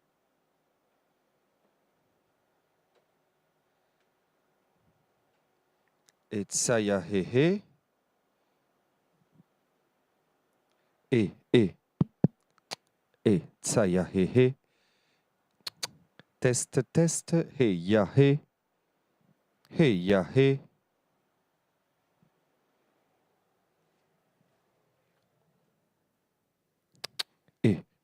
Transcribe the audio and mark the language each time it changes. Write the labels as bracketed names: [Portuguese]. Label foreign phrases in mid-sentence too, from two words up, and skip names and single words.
[English] Etsa, ja, he, he. E. Etsa, ja, he, he. Test, test. Hey, ja, he. Hey, ja, he. E.